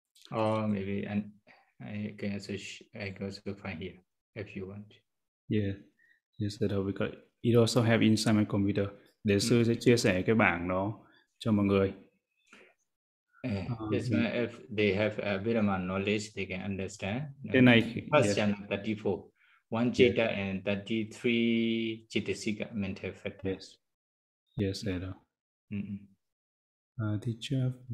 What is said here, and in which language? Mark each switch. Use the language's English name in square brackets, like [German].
[English] Or maybe I can also find here. If you want. Yeah. Yes, sir. We got it. Also have inside my computer. [Vietnamese] Để sư sẽ chia sẻ cái bảng đó cho mọi người. [English] Yes, if they have a bit of knowledge, they can understand. Then I, first jhana, 34. One jeta and 33 chitasika mental factors. Yes. Yes, sir. Teacher,